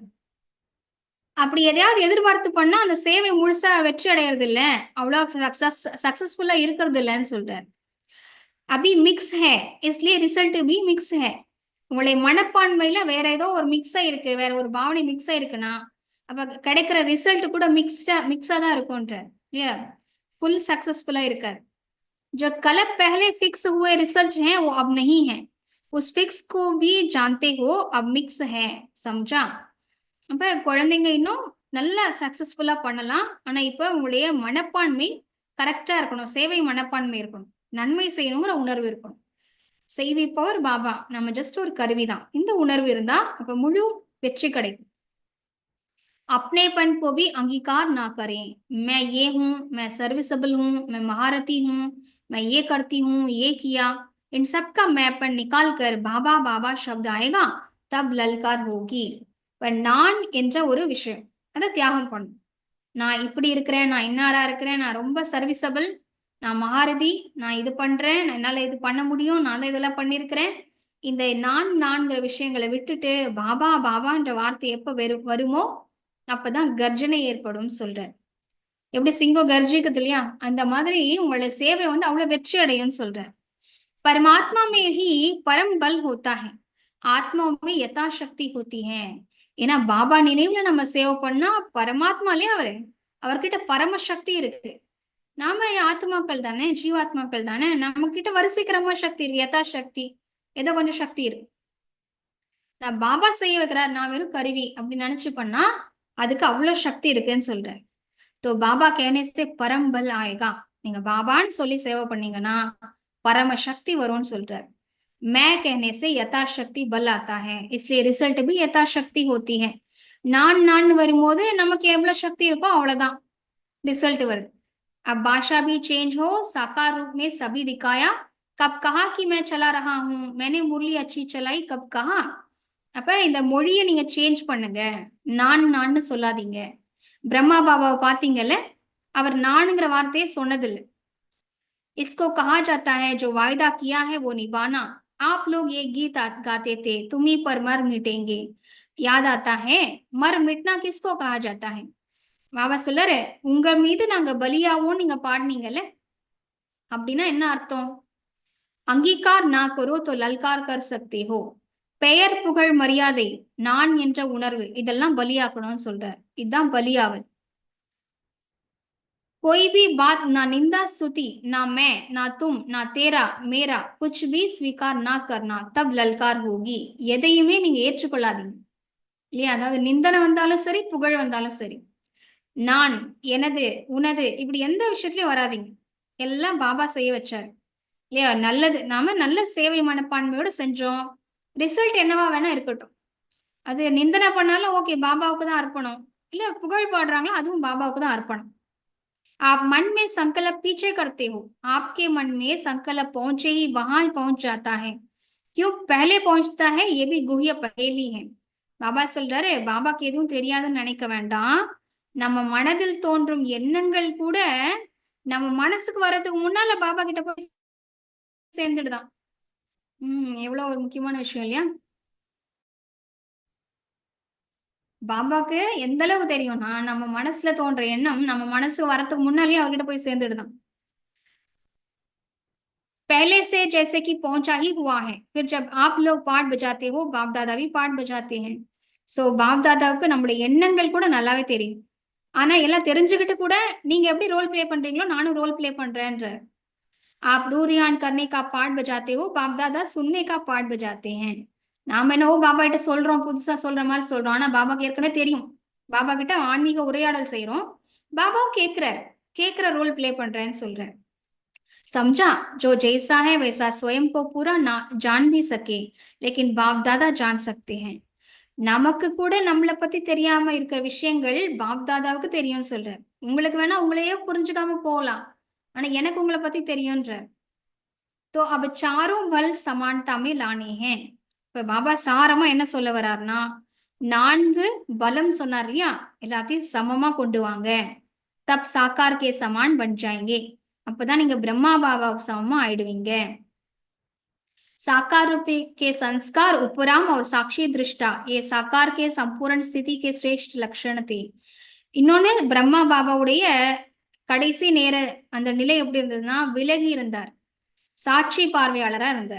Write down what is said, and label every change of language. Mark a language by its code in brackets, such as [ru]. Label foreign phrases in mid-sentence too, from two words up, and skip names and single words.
[ta] அப்படி எதையாவது எதிர்பார்த்து பண்ணா அந்த சேவை முழுசா வெற்றி அடையிறது இல்ல, அவ்வளவு சக்சஸ்ஃபுல்லா இருக்கிறது இல்லைன்னு சொல்றாரு. [hi] अभी मिक्स है, इसलिए रिजल्ट भी मिक्स है. [ta] உங்களுடைய மனப்பான்மையில வேற ஏதோ ஒரு மிக்ஸா இருக்கு, வேற ஒரு பாவனை மிக்ஸா இருக்குன்னா அப்ப கிடைக்கிற ரிசல்ட் கூட மிக்ஸா தான் இருக்கும்ன்றார். இல்லையா, [en] full successful இருக்காது. [hi] जो कल पहले फिक्स हुए रिजल्ट हैं वो अब नहीं है, उस फिक्स को भी जानते हो, अब मिक्स है, समझा? [ta] அப்ப குழந்தைங்க இன்னும் நல்லா சக்சஸ்ஃபுல்லா பண்ணலாம், ஆனா இப்ப உங்களுடைய மனப்பான்மை கரெக்டா இருக்கணும், சேவை மனப்பான்மை இருக்கணும், நன்மை செய்யணுங்கிற உணர்வு இருக்கணும். செய்விப்பவர் பாபா, நம்ம ஜஸ்ட் ஒரு கருவிதான், இந்த உணர்வு இருந்தா அப்ப முழு வெற்றி கிடைக்கும். [hi] अपनेपन को भी अंगीकार ना करें, मैं ये हूँ, मैं सर्विसेबल हूँ, मैं महारथी हूँ, मैं ये करती हूँ, ये किया, इन सब का मैपन निकाल कर बाबा बाबा शब्द आएगा, तब ललकार होगी. [ta] நான் என்ற ஒரு விஷயம் அதை தியாகம் பண்ணும். நான் இப்படி இருக்கிறேன், நான் இன்னாரா இருக்கிறேன், நான் ரொம்ப சர்வீசபிள், நான் மகாரதி, நான் இது பண்றேன், என்னால இது பண்ண முடியும், நான் தான் இதெல்லாம் பண்ணியிருக்கிறேன், இந்த நான்கிற விஷயங்களை விட்டுட்டு பாபா பாபான்ற வார்த்தை எப்ப வருமோ அப்பதான் கர்ஜனை ஏற்படும் சொல்றார். எப்படி சிங்கம் கர்ஜிக்குது இல்லையா, அந்த மாதிரி உங்களோட சேவை வந்து அவ்வளவு வெற்றி அடையும் சொல்றார். [hi] परमात्मा में ही परम बल होता है, ஆத்மாவும் में यथाशक्ति होती है. [ta] ஏன்னா பாபா நினைவுல நம்ம சேவை பண்ணா பரமாத்மாலே அவர்கிட்ட பரம சக்தி இருக்கு. நாம ஆத்மாக்கள் தானே, ஜீவாத்மாக்கள் தானே, நம்ம கிட்ட வரிசைக்கிரமா சக்தி இருக்கு, யதாசக்தி ஏதோ கொஞ்சம் சக்தி இருக்கு. நான் பாபா செய்ய வைக்கிறார், நான் வெறும் கருவி அப்படி நினைச்சு பண்ணா அதுக்கு அவ்வளவு சக்தி இருக்குன்னு சொல்றேன். [hi] तो बाबा कहने से परम बल आएगा. [ta] நீங்க பாபான்னு சொல்லி சேவை பண்ணீங்கன்னா பரம சக்தி வரும்னு சொல்றார். [hi] मैं कहने से यथाशक्ति बल आता है, इसलिए रिजल्ट भी यथाशक्ति होती है. [ta] நான் வரும்போது நமக்கு எவ்வளவு சக்தி இருக்கோ அவ்வளவுதான் ரிசல்ட் வருது. [hi] अब भाषा भी चेंज हो, साकार रूप में सभी दिखाया. कब कहा कि मैं चला रहा हूँ, मैंने मुरली अच्छी चलाई, कब कहा. [ta] அப்ப இந்த மொழியை நீங்க சேஞ்ச் பண்ணுங்க, நான் சொல்லாதீங்க. பிரம்மா பாபாவை பாத்தீங்கல்ல, அவர் நானுங்கிற வார்த்தையை சொன்னதில்லை. [hi] इसको कहा जाता है जो वायदा किया है वो निभाना. आप लोग ये गीत गाते थे, तुम्ही पर मर मिटेंगे, याद आता है. मर मिटना किसको कहा जाता है. [ta] பாபா சொல்றாரு, உங்க மீது நாங்க பலியாவோம் நீங்க பாடினீங்கல்ல, அப்படின்னா என்ன அர்த்தம். [hi] अंगीकार ना करो तो ललकार कर सकती हो. [ta] பெயர் புகழ் மரியாதை நான் என்ற உணர்வு இதெல்லாம் பலியாக்கணும்னு சொல்றார். இதுதான் பலியாவது. [hi] कोई भी बात ना निंदा स्तुति, ना मैं ना तुम ना तेरा मेरा कुछ भी स्वीकार ना करना, तब ललकार होगी. [ta] எதையுமே நீங்க ஏற்றுக்கொள்ளாதீங்க இல்லையா. அதாவது நிந்தனை வந்தாலும் சரி, புகழ் வந்தாலும் சரி, நான் எனது உனது இப்படி எந்த விஷயத்துலயும் வராதிங்க. எல்லாம் பாபா செய்ய வச்சாரு இல்லையா. நல்லது, நாம நல்ல சேவை மனப்பான்மையோட செஞ்சோம், ரிசல்ட் என்னவா வேணா இருக்கட்டும். அது நிந்தனை பண்ணாலும் ஓகே, பாபாவுக்கு தான் அர்ப்பணம். இல்ல புகழ் பாடுறாங்களோ அதுவும் பாபாவுக்கு தான் அர்ப்பணம். [hi] आप मन में संकल्प पीछे करते हो, आपके मन में संकल्प पहुंचे ही वहां पहुंच जाता है. क्यों पहले पहुंचता है, ये भी गुह्य पहेली है. [ta] பாபா சொல்றாரு, பாபாக்கு எதுவும் தெரியாதுன்னு நினைக்க வேண்டாம். நம்ம மனதில் தோன்றும் எண்ணங்கள் கூட நம்ம மனசுக்கு வர்றதுக்கு முன்னால பாபா கிட்ட போய் சேர்ந்துடுதான். எவ்வளவு ஒரு முக்கியமான விஷயம் இல்லையா. பாபாக்கு எந்த அளவுக்கு தெரியும்னா, நம்ம மனசுல தோன்ற எண்ணம் நம்ம மனசு வரத்துக்கு முன்னாலேயே அவர்கிட்ட போய் சேர்ந்துடுதான். [hi] पहले से जैसे कि पहुंचा ही हुआ है. फिर जब आप लोग पाठ बजाते हो, बाप दादा भी पाठ बजाते हैं. [ta] சோ பாப் தாதாவுக்கு நம்முடைய எண்ணங்கள் கூட நல்லாவே தெரியும். ஆனா எல்லாம் தெரிஞ்சுக்கிட்டு கூட நீங்க எப்படி [en] role play [ta] பண்றீங்களோ நானும் [en] role play [ta] பண்றேன்ற. [hi] आप रूरियान करने का पाठ बजाते हो, बाप दादा सुनने का पाठ बजाते हैं. [ta] நாம என்னவோ பாபா கிட்ட சொல்றோம், புதுசா சொல்ற மாதிரி சொல்றோம். ஆனா பாபாக்கு ஏற்கனவே தெரியும். பாபா கிட்ட ஆன்மீக உரையாடல் செய்யறோம், பாபாவும் கேட்கிற [en] role play [ta] பண்றேன்னு சொல்றேன். [hi] समझा, जो जैसा है वैसा स्वयं को पूरा ना जान भी सके, लेकिन बाप दादा जान सकते हैं. [ta] நமக்கு கூட நம்மளை பத்தி தெரியாம இருக்கிற விஷயங்கள் பாப் தாதாவுக்கு தெரியும் சொல்ற. உங்களுக்கு வேணா உங்களையே புரிஞ்சுக்காம போகலாம், ஆனா எனக்கு உங்களை பத்தி தெரியும்ன்ற. [hi] तो अब चारों बल समानता में लाने हैं. [ta] இப்ப பாபா சாரமா என்ன சொல்ல வர்றாருன்னா, 4 பலம் சொன்னார் இல்லையா, எல்லாத்தையும் சமமா கொண்டு வாங்க. [hi] तब साकार के समान बन जाएंगे. [ta] அப்பதான் நீங்க பிரம்மா பாபாவுக்கு சமமா ஆயிடுவீங்க. [hi] साकार रूप के संस्कार उपराम और साक्षी दृष्टा, ये साकार के संपूर्ण स्थिति के श्रेष्ठ लक्षण थे. [ta] இன்னொன்னு பிரம்மா பாபாவுடைய கடைசி நேர அந்த நிலை எப்படி இருந்ததுன்னா, விலகி இருந்தார், சாட்சி பார்வையாளரா இருந்தார்.